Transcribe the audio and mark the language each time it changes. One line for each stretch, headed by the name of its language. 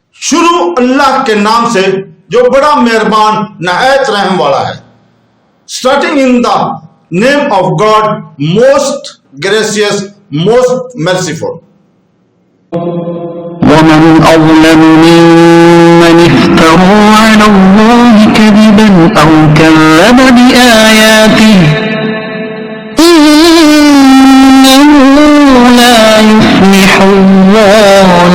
Urdu: شروع اللہ کے نام سے جو بڑا مہربان نہایت رحم والا ہے.
English: Starting in the name of God, most gracious, most merciful.
Arabic: ومن أظلم ممن افترى على الله كذبا أو كذب بآياته إنه لا يفلح الظالمون.